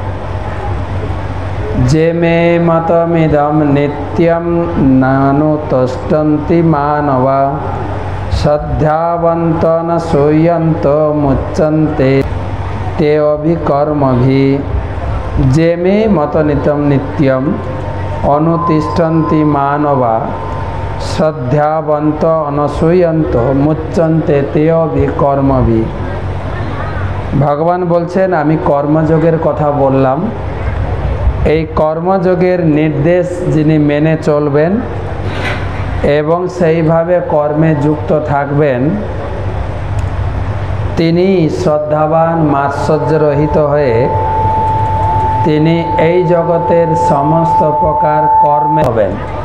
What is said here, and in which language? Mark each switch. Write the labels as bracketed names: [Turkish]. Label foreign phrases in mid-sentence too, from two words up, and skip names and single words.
[Sanskrit] जे मे मतमिदं नित्यं नानुतिष्ठन्ति मानवा श्रद्धावन्त न सूयन्त मुच्यन्ते ते अभिकर्मभिः। जे मे मतमिदं नित्यं अनुतिष्ठन्ति मानवा श्रद्धावन्त अनसूयन्त मुच्यन्ते ते अभिकर्मभिः। [Bangla] ভগবান বলছেন আমি কর্মযোগের কথা বললাম, এই কর্মযোগের নির্দেশ যিনি মেনে চলবেন এবং সেইভাবে কর্মে যুক্ত থাকবেন তিনি শ্রদ্ধাবান মাৎসর্যরহিত হয়ে তিনি এই জগতের সমস্ত প্রকার কর্মে হবেন।